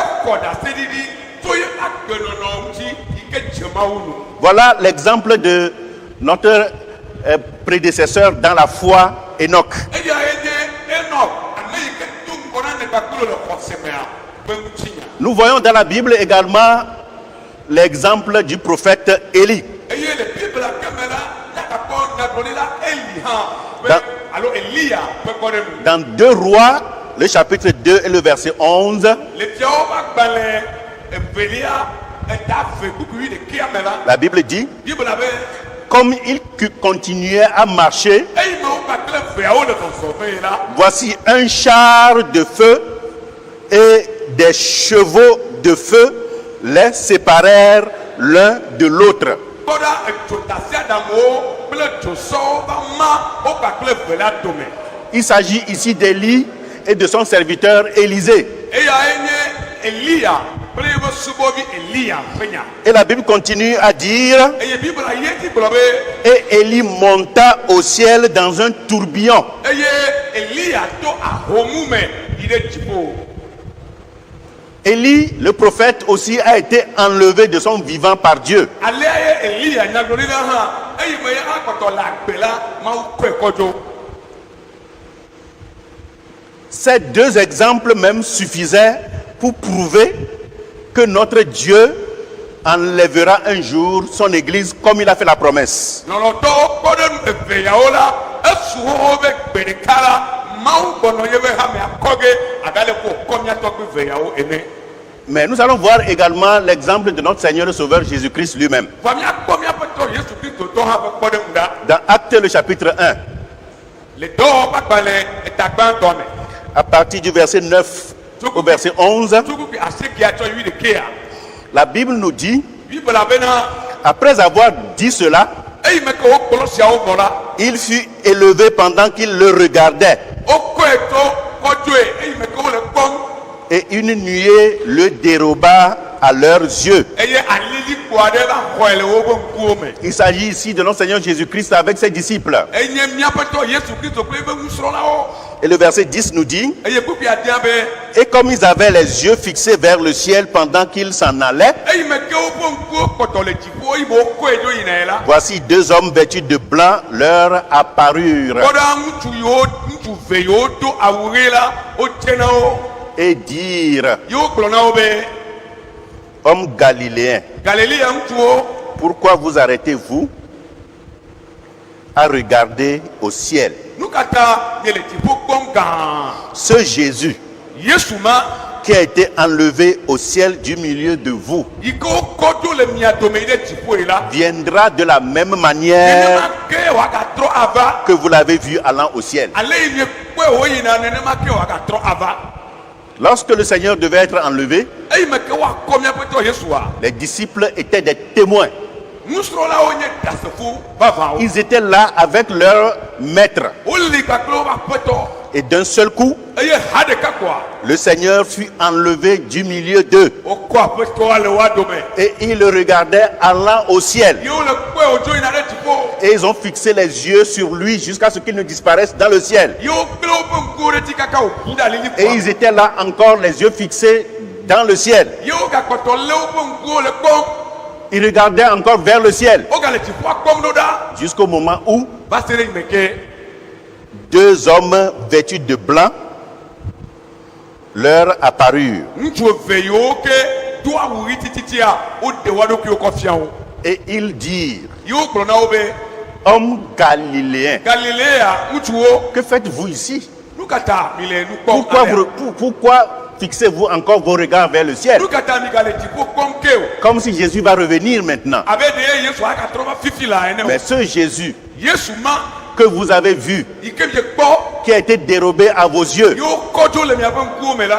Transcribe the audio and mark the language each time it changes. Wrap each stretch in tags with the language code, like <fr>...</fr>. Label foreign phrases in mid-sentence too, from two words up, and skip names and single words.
<fr>Voilà l'exemple de notre prédécesseur dans la foi, Enoch. Nous voyons dans la Bible également l'exemple du prophète Élie.</fr> <ee>alo Elia ƒe kpɔɖeŋu.</ee> <fr>Dans 2 Rois, le chapitre 2 et le verset 11,</fr> <ee>Le fiawo ƒe agbalẽ evelia eta eve kpukpu 11 me la.</ee> <fr>la Bible dit,</fr> <ee>Bible la be</ee> <fr>comme il continuait à marcher,</fr> <ee>eyimewo kpakple eveawo le zɔzɔm la.</ee> <fr>voici un char de feu et des chevaux de feu les séparèrent l'un de l'autre.</fr> <ee>Kpɔɖa edzotasiaɖaŋuwo kple dzosɔwo ƒe ama wo kpakple eve la dome.</ee> <fr>Il s'agit ici d'Élie et de son serviteur Élisée.</fr> <ee>Eyae nye Elia kple eƒe subɔvi Elia ƒe nya.</ee> <fr>Et la Bible continue à dire,</fr> <ee>Eye Bible la ye dzi gblɔ be</ee> <fr>et Élie monta au ciel dans un tourbillon.</fr> <ee>eye Elia to ahomu me yi ɖe dziƒo.</ee> <fr>Élie, le prophète aussi, a été enlevé de son vivant par Dieu.</fr> <ee>Alea ye Elia nyagblɔɖila hã eyime ye akpɔtɔ le agbe la Mawu kɔe kɔ dzo.</ee> <fr>Ces 2 exemples même suffisaient pour prouver que notre Dieu enlèvera un jour son église comme il a fait la promesse.</fr> <ee>Lɔlɔtɔwo kpɔɖeŋu eve yawo la esu xoxo be gbe ɖeka la Mawu gbɔnɔ ye be hame akɔge agale ko kɔ miatɔ kple eve yawo ene.</ee> <fr>Mais nous allons voir également l'exemple de notre Seigneur et Sauveur Jésus-Christ lui-même.</fr> <ee>Va miakpɔ miaƒe tɔ Yesu Kristo tɔ hã ƒe kpɔɖeŋu ɖa.</ee> <fr>Dans Actes le chapitre 1,</fr> <ee>Le dɔwɔƒe agbalẽ eta gbãtɔ me.</ee> <fr>à partir du verset 9 au verset 11,</fr> <ee>Tukupi asiekia tsɔ yi ɖekea.</ee> <fr>la Bible nous dit,</fr> <ee>Bible la bena</ee> <fr>après avoir dit cela,</fr> <ee>eyime ke wokplɔ siawo vɔ la.</ee> <fr>il fut élevé pendant qu'il le regardait.</fr> <ee>Wokɔe to kɔdzoe eyime ke wole kpɔm.</ee> <fr>Et une nuée le déroba à leurs yeux.</fr> <ee>Eye alilikpo aɖe va xɔe le woƒe ŋkuwo me.</ee> <fr>Il s'agit ici de notre Seigneur Jésus-Christ avec ses disciples.</fr> <ee>Enye miaƒe tɔ Yesu Kristo kple eƒe nusrɔ̃lawo.</ee> <fr>Et le verset 10 nous dit,</fr> <ee>Eye kpukpia dia be</ee> <fr>et comme ils avaient les yeux fixés vers le ciel pendant qu'ils s'en allaient,</fr> <ee>eyime ke woƒe ŋkuwo kpɔtɔ le dziƒo eyime wokɔe dzo yinae la.</ee> <fr>voici 2 hommes vêtus de blanc leur apparurent</fr> <ee>Kpɔɖa ŋutsu ve yiwo do awu ɣi la wodze na wo.</ee> <fr>et dirent,</fr> <ee>Ye wogblɔ na wo be</ee> <fr>hommes galiléens,</fr> <ee>Galilea ŋutsuwo,</ee> <fr>pourquoi vous arrêtez-vous à regarder au ciel?</fr> <ee>nu ka ta nye le dziƒo kpɔm gãa.</ee> <fr>Ce Jésus</fr> <ee>Yesu ma</ee> <fr>qui a été enlevé au ciel du milieu de vous</fr> <ee>yi ke wokɔ dzo le mia dome yi ɖe dziƒo yi la.</ee> <fr>viendra de la même manière</fr> <ee>Nenema ke wòagatrɔ ava.</ee> <fr>que vous l'avez vu allant au ciel.</fr> <ee>Ale yi nye kpɔe woyina nenema ke wòagatrɔ ava.</ee> <fr>Lorsque le Seigneur devait être enlevé,</fr> <ee>Eyime ke woakɔ miaƒe tɔ Yesua.</ee> <fr>les disciples étaient des témoins.</fr> <ee>Nusrɔ̃lawo nye ɖasefo vavãwo.</ee> <fr>Ils étaient là avec leur maître.</fr> <ee>Woli kpakple woƒe aƒetɔ.</ee> <fr>Et d'un seul coup,</fr> <ee>Eye ha ɖeka koa</ee> <fr>le Seigneur fut enlevé du milieu d'eux.</fr> <ee>wokɔ aƒetɔa le woa dome.</ee> <fr>Et ils le regardaient allant au ciel.</fr> <ee>Ye wole kpɔe wòdzo yina ɖe dziƒo.</ee> <fr>Et ils ont fixé les yeux sur lui jusqu'à ce qu'il ne disparaisse dans le ciel.</fr> <ee>Ye wokple woƒe ŋkuwo ɖe dzi kaka wòƒu ɖe alili</ee> <fr>Et ils étaient là encore, les yeux fixés dans le ciel.</fr> <ee>Ye wogakpɔtɔ lé woƒe ŋkuwo le kpɔm.</ee> <fr>Ils regardaient encore vers le ciel.</fr> <ee>Wogale dziƒoa kpɔm ɖo ɖa.</ee> <fr>Jusqu'au moment où</fr> <ee>Va se ɖe yime ke</ee> <fr>2 hommes vêtus de blanc leur apparurent.</fr> <ee>ŋutsu eve yiwo ke do awu ɣi tititia woɖe woa ɖokuiwo kɔ fia wo.</ee> <fr>Et ils dirent,</fr> <ee>Ye wogblɔ na wo be</ee> <fr>hommes galiléens,</fr> <ee>Galilea ŋutsuwo,</ee> <fr>que faites-vous ici?</fr> <ee>nu ka ta mi le nu kpɔm?</ee> <fr>Pourquoi fixez-vous encore vos regards vers le ciel?</fr> <ee>Nu ka ta mi gale dziƒo kpɔm ke o?</ee> <fr>Comme si Jésus va revenir maintenant.</fr> <ee>Abe ɖe Yesu agatrɔ va fifi la ene o.</ee> <fr>Mais ce Jésus</fr> <ee>Yesu ma</ee> <fr>que vous avez vu,</fr> <ee>yi ke mie kpɔ</ee> <fr>qui a été dérobé à vos yeux,</fr> <ee>ye wokɔ dzo le miaƒe ŋkuwo me la.</ee>